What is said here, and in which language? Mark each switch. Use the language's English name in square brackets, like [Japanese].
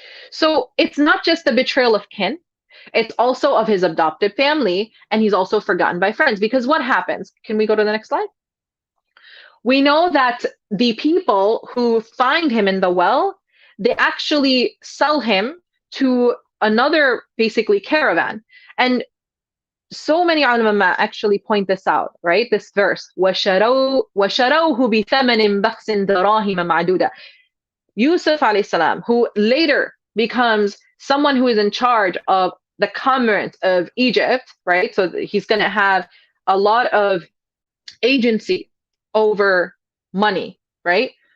[English] So it's not just the betrayal of kin, it's also of his adopted family, and he's also forgotten by friends. Because what happens? Can we go to the next slide? We know that the people who find him in the well, they actually sell him to another, basically, caravan. And so many ulama actually point this out, right? This verse, [Arabic] وَشَرَوْهُ بِثَمَنٍ بَخْسٍ دَرَاهِمَ مَعْدُودَةٍ. [English] Yusuf alayhi salam, who later becomes someone who is in charge of the commerce of Egypt, right? So he's going to have a lot of agency over money, right?